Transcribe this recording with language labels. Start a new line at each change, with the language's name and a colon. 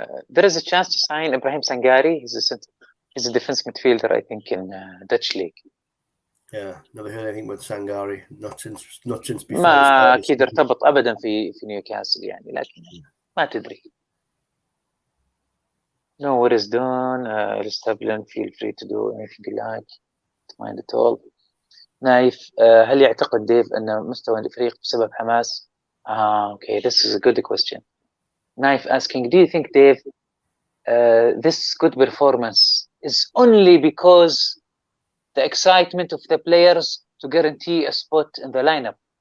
English: There is a chance to sign Ibrahim Sangari. He's a defense midfielder, I think, in Dutch league. Yeah, never heard anything about Sangari. Not since before.
Arabic: ما أكيد ارتبط أبدا في نيوكاسل يعني، لكن ما تدري.
English: No, what is done. Establishment, feel free to do anything you like. Don't mind at all.
Arabic: نايف، هل يعتقد ديف أن مستوى الفريق بسبب حماس؟
English: Okay, this is a good question. Naif asking, do you think, Dave, this good performance is only because the excitement of the players to guarantee a spot in the lineup?